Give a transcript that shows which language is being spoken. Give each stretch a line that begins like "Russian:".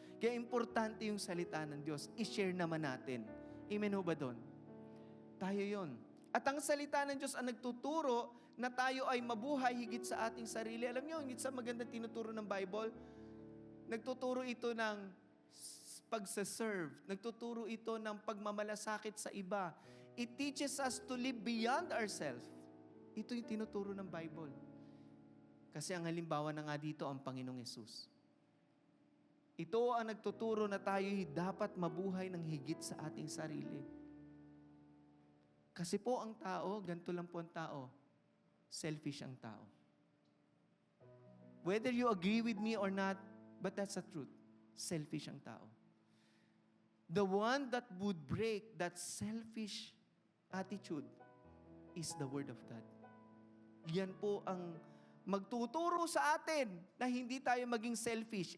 Filipino: Kaya importante yung salita ng Diyos. I-share naman natin. Amen ho ba doon? Tayo yon. At ang salita ng Diyos ang nagtuturo na tayo ay mabuhay higit sa ating sarili. Alam niyo, higit sa magandang tinuturo ng Bible, nagtuturo ito ng pagsaserve. Nagtuturo ito ng pagmamalasakit sa iba.
English: It teaches us to live beyond ourselves.
Filipino: Ito yung tinuturo ng Bible. Kasi ang halimbawa na nga dito ang Panginoong Yesus. Ito ang nagtuturo na tayo dapat mabuhay ng higit sa ating sarili. Kasi po ang tao, ganito lang po ang tao, selfish ang tao.
English: Whether you agree with me or not, but that's the truth.
Filipino: Selfish ang tao.
English: The one that would break that selfish attitude is the Word of God.
Filipino: Yan po ang magtuturo sa atin na hindi tayo maging selfish.